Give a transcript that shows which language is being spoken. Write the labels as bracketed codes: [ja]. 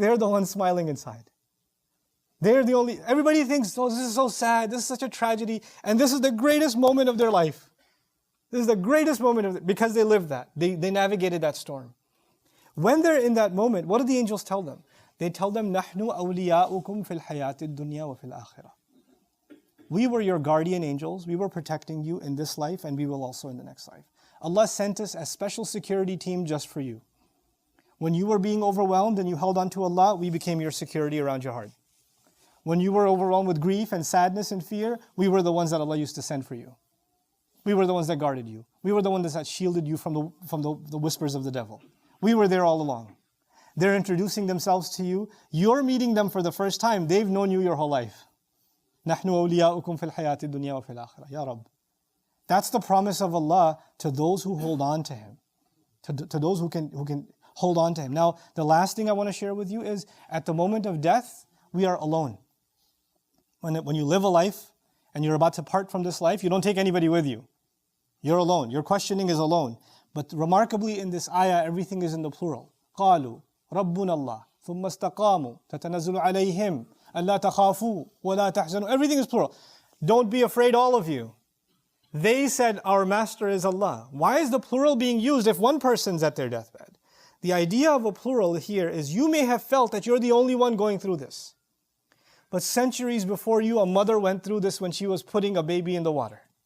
[en] They're the ones smiling inside. Everybody thinks, oh, this is so sad. This is such a tragedy. And this is the greatest moment of their life. This is the greatest moment because they lived that. They navigated that storm. When they're in that moment, what do the angels tell them? They tell them, [ar] نَحْنُ أَوْلِيَاؤُكُمْ فِي الْحَيَاةِ الدُّنْيَا وَفِي الْآخِرَةِ. [en] We were your guardian angels. We were protecting you in this life and we will also in the next life. Allah sent us a special security team just for you. When you were being overwhelmed and you held on to Allah, we became your security around your heart. When you were overwhelmed with grief and sadness and fear, we were the ones that Allah used to send for you. We were the ones that guarded you. We were the ones that shielded you from the whispers of the devil. We were there all along. They're introducing themselves to you. You're meeting them for the first time. They've known you your whole life. [ar] نَحْنُ أَوْلِيَاؤُكُمْ فِي الْحَيَاةِ الدُّنْيَا وَفِي الْآخِرَةِ Ya Rabb. [en] That's the promise of Allah to those who hold on to Him. To those who can hold on to Him. Now, the last thing I want to share with you is, at the moment of death, we are alone. When you live a life, and you're about to part from this life, you don't take anybody with you. You're alone. Your questioning is alone. But remarkably in this ayah, everything is in the plural. [ar] قالوا ربنا الله ثم استقاموا تتنزل عليهم ألا تخافوا ولا تحزنوا. [en] Everything is plural. Don't be afraid, all of you. They said, our master is Allah. Why is the plural being used if one person's at their deathbed? The idea of a plural here is you may have felt that you're the only one going through this. But centuries before you, a mother went through this when she was putting a baby in the water.